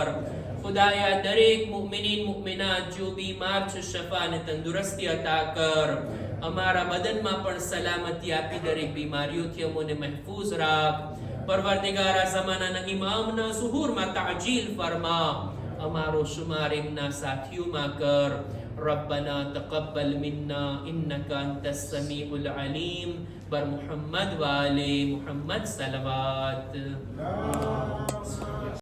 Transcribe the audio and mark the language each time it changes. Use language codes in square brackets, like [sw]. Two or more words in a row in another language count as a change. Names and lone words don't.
[gu] ખુદાયા દરેક મુમિનીન મુમિનાત જો બીમાર છે શફા અને તંદુરસ્તી અતા કર. અમારા બદનમાં પણ સલામતી આપી, દરેક બીમારીઓથી અમોને મહેફૂઝ રાખ. પરવરદિગારા ઝમાનાના ઇમામના ઝુહુરમાં તાજીલ ફરમા, અમારો શુમાર એમના સાથીઓમાં કર. [ar] ربنا تقبل منا إنك أنت السميع العليم. [fa] بر محمد وآل محمد صلوات.